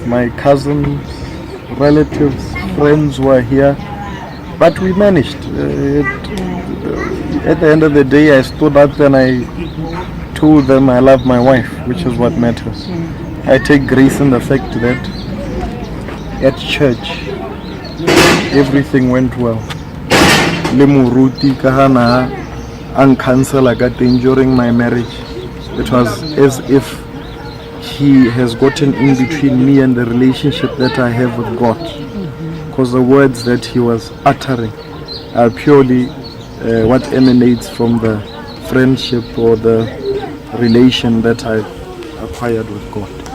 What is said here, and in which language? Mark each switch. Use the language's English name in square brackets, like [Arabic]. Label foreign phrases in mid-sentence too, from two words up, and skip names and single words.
[English] My cousins, relatives, friends were here, but we managed. At the end of the day, I stood up and I told them I love my wife, which is what matters. I take grace in the fact that at church everything went well. [Southern Sotho] Le moruti ka hana ang cancel [English] during my marriage. It was as if he has gotten in between me and the relationship that I have with God. Because the words that he was uttering are purely what emanates from the friendship or the relation that I've acquired with God.